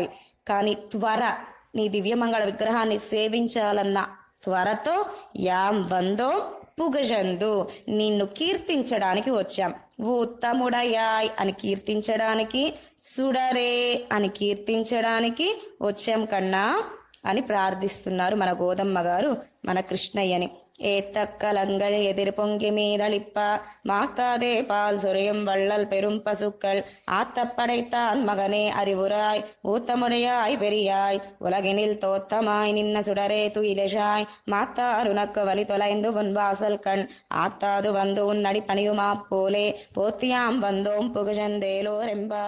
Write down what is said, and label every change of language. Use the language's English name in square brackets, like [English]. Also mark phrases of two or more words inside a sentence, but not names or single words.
[Telugu] కానీ త్వర నీ దివ్యమంగళ విగ్రహాన్ని సేవించాలన్న త్వరతో [Tamil] யாம் வந்தோம் புகழ்ந்து, [Telugu] నిన్ను కీర్తించడానికి వచ్చాం. ఉత్తముడయాయ్ అని కీర్తించడానికి, సుడరే అని కీర్తించడానికి వచ్చాం కన్నా అని ప్రార్థిస్తున్నారు మన గోదమ్మ గారు మన కృష్ణయ్యని. [Tamil] ஏத்தக்கலங்கள் எதிர் பொங்கி மீதளிப்ப மாத்தாதே பால் சொரியும் வள்ளல் பெரும் பசுக்கள் ஆத்தப் படைத்தான் மகனே அறிவுராய் ஊத்தமுடையாய் பெரியாய் உலகினில் தோத்தமாய் நின்ன சுடரே துயிலெஷாய் மாத்தார் உனக்கு வழி தொலைந்து உன் வாசல் கண் ஆத்தாது வந்து உன் அடி பணியுமா போலே போத்தியாம் வந்தோம் புகுஜந்தேலோர் எம்பாவாய்.